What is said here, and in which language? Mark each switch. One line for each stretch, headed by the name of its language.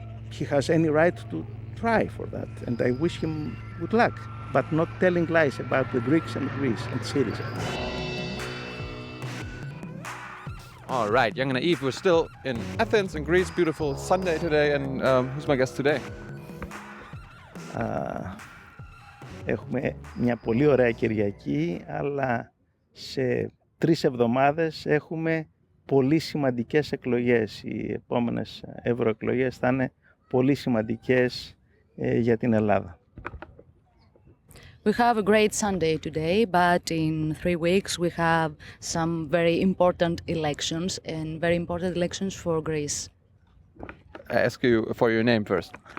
English: He has any right to try for that, and I wish him good luck, but not telling lies about the Greeks and Greece and SYRIZA. All right, Jung Naiv, we're still in Athens, in Greece. Beautiful Sunday today, and who's my guest today?
Greek: Έχουμε μια πολύ ωραία Κυριακή, αλλά σε 3 εβδομάδες έχουμε πολύ σημαντικές εκλογές. Οι επόμενες ευρωεκλογές θα είναι πολύ σημαντικές για την Ελλάδα.
English: We have a great Sunday today, but in 3 weeks we have some very important elections and very important elections for Greece. I ask you for your name first.